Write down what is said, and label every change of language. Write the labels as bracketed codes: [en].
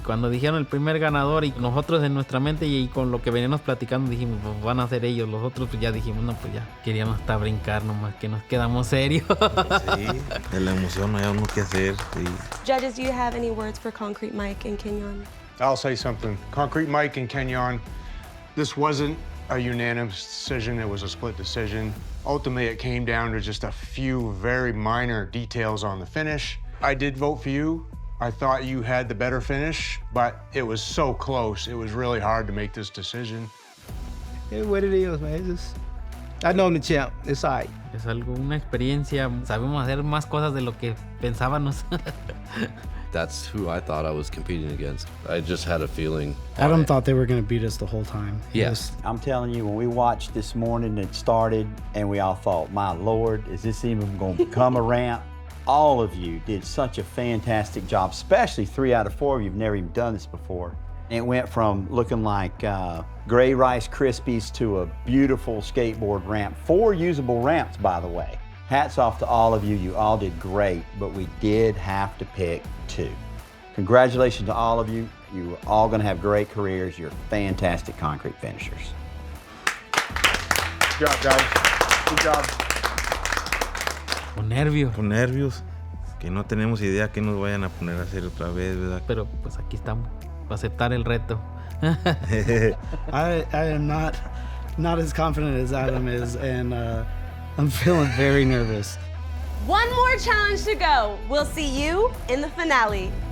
[es] Cuando dijeron el primer ganador y nosotros en nuestra mente y con lo que veníamos platicando dijimos, pues van a ser ellos. Los otros pues ya dijimos, no, pues ya queríamos hasta brincar nomás, que nos quedamos serios. Sí, de la emoción no hay uno que hacer. Sí. [en] Judges, do you have any words for Concrete Mike and Kenyon? I'll say something. Concrete Mike and Kenyon, this wasn't a unanimous decision, it was a split decision. Ultimately, it came down to just a few very minor details on the finish. I did vote for you. I thought you had the better finish, but it was so close. It was really hard to make this decision. It's what it is, man. It's just, I know I'm the champ. It's all right. [es] Es algo, una experiencia. Sabemos hacer más cosas de lo que pensábamos. [en] That's who I thought I was competing against. I just had a feeling. Adam thought they were going to beat us the whole time. Yes. I'm telling you, when we watched this morning, it started, and we all thought, my Lord, is this even going to become a ramp? All of you did such a fantastic job, especially 3 out of 4 of you have never even done this before. It went from looking like gray Rice Krispies to a beautiful skateboard ramp. 4 usable ramps, by the way. Hats off to all of you. You all did great, but we did have to pick 2. Congratulations to all of you. You are all going to have great careers. You're fantastic concrete finishers. Good job, guys. Good job. [es] Con nervios. Con nervios. Que no tenemos idea que nos vayan a poner a hacer otra vez, ¿verdad? Pero pues aquí estamos. Para aceptar el reto. [en] I am not as confident as Adam is, and I'm feeling very nervous. One more challenge to go. We'll see you in the finale.